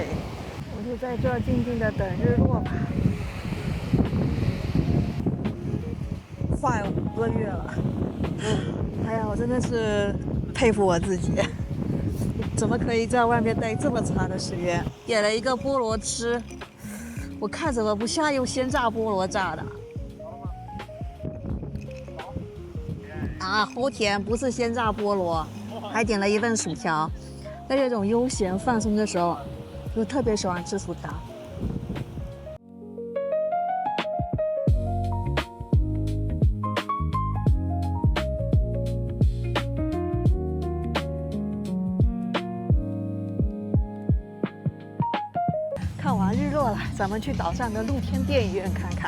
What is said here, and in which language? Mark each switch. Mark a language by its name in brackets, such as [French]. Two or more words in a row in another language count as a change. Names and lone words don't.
[Chinese] 我就在這兒靜靜的等日落吧。快5個月了，哎呀，我真的是佩服我自己，怎麼可以在外面待這麼長的時間？點了一個菠蘿吃，我看怎麼不像用鮮榨菠蘿榨的啊，齁甜，不是鮮榨菠蘿。還點了一份薯條，在這種悠閒放鬆的時候，就特別喜歡吃薯條。看完日落了，咱們去島上的露天電影院看看。